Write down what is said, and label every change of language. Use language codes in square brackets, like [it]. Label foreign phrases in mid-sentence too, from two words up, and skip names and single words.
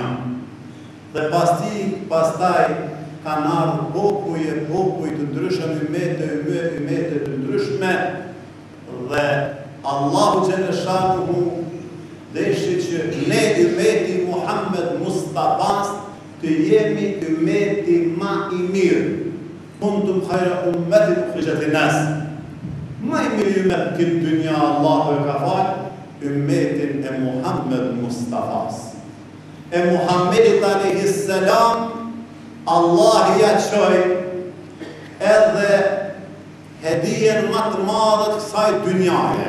[sq] Dhe pastaj kanë ardhur popuj të ndryshëm, ummete të ndryshme, dhe [ar] الله جل شأنه [sq] deshi që ne ummeti Muhammed Mustafas të jemi ummeti më i mirë. [ar] كنتم خير أمة أخرجت للناس. [sq] Më i miri ummet këtë dynja Allahu e ka falë ummetin e Muhammed Mustafas. E Muhammedit a.s. Allah ja qoj edhe hedijen më të madhe të kësaj dynjaje.